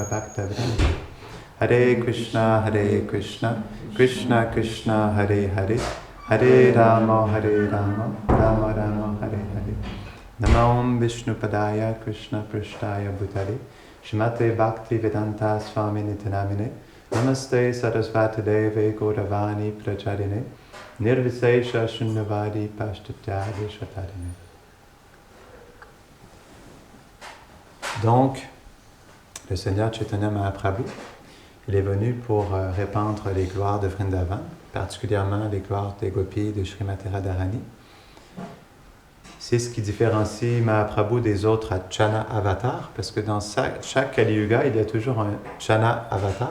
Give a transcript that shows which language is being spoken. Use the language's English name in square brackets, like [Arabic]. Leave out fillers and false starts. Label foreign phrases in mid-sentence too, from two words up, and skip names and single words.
[Sanskrit] Bhaktavrinda Hare Krishna Krishna Krishna Hare Hare Hare Rama Rama Rama Hare Hare Namam Vishnu Padaya Krishna Prishtaya Bhutale Shrimate Bhakti Vedanta Swami Nitanamine Namaste Sarasvati Deve Gauravani Pracharine Nirvisesha Shunyavadi Pashtatyadi Shatarine. [French] Donc, le Seigneur Chaitanya Mahaprabhu, il est venu pour répandre les gloires de Vrindavan, particulièrement les gloires des gopis de Srimati Radharani. C'est ce qui différencie Mahaprabhu des autres Chana avatars, parce que dans chaque Kali Yuga, il y a toujours un Chana avatar.